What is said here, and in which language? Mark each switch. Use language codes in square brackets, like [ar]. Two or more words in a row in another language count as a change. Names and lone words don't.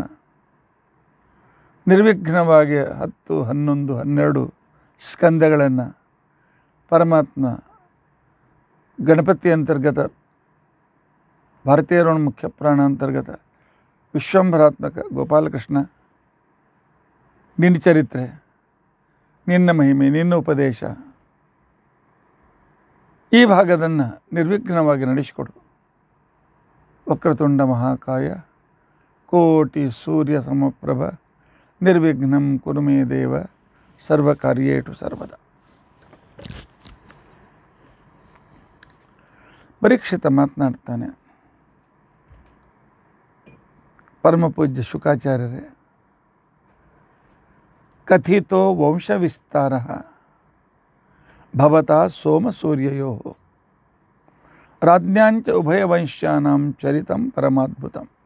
[kn] ನಿರ್ವಿಘ್ನವಾಗಿ 10, 11, 12 ಸ್ಕಂದಗಳನ್ನು ಪರಮಾತ್ಮ ಗಣಪತಿ ಅಂತರ್ಗತ, ಭಾರತೀಯರ ಮುಖ್ಯ ಪ್ರಾಣ ಅಂತರ್ಗತ ವಿಶ್ವಂಭರಾತ್ಮಕ ಗೋಪಾಲಕೃಷ್ಣ, ನಿನ್ನ ಚರಿತ್ರೆ, ನಿನ್ನ ಮಹಿಮೆ, ನಿನ್ನ ಉಪದೇಶ, ಈ ಭಾಗದನ್ನು ನಿರ್ವಿಘ್ನವಾಗಿ ನಡೆಸಿಕೊಡು. [sa] ವಕ್ರತುಂಡ ಮಹಾಕಾಯ ಕೋಟಿ ಸೂರ್ಯ ಸಮಪ್ರಭ ನಿರ್ವಿಘ್ನಂ ಕುರು ಮೇ ದೇವ ಸರ್ವಕಾರ್ಯೇಷು ಸರ್ವದಾ. [kn] ಪರೀಕ್ಷಿತ ಮಾತನಾಡ್ತಾನೆ. [sa] ಪರಮಪೂಜ್ಯ ಶುಕಾಚಾರ್ಯರೇ, ಕಥಿತೋ ವಂಶವಿಸ್ತಾರ ಭವತಾ ಸೋಮಸೂರ್ಯಯೋ ರಾಜ್ಞಾಂಚ ಉಭಯವಂಶ್ಯಾನಾಂ ಚರಿತಂ ಪರಮಾದ್ಭುತಂ.